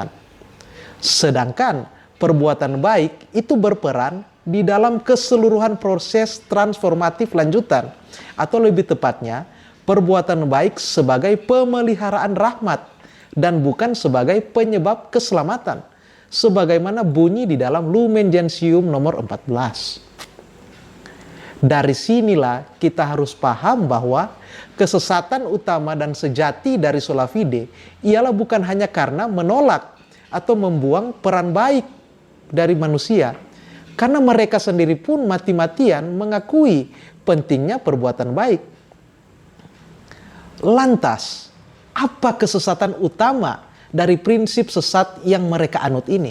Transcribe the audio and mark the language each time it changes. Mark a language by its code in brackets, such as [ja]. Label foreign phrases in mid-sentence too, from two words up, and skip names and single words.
[id] Sedangkan perbuatan baik itu berperan di dalam keseluruhan proses transformatif lanjutan, atau lebih tepatnya perbuatan baik sebagai pemeliharaan rahmat dan bukan sebagai penyebab keselamatan, sebagaimana bunyi di dalam Lumen Gentium nomor 14. Dari sinilah kita harus paham bahwa kesesatan utama dan sejati dari [la] sola fide [id] ialah bukan hanya karena menolak atau membuang peran baik dari manusia, karena mereka sendiri pun mati-matian mengakui pentingnya perbuatan baik. Lantas, apa kesesatan utama dari prinsip sesat yang mereka anut ini?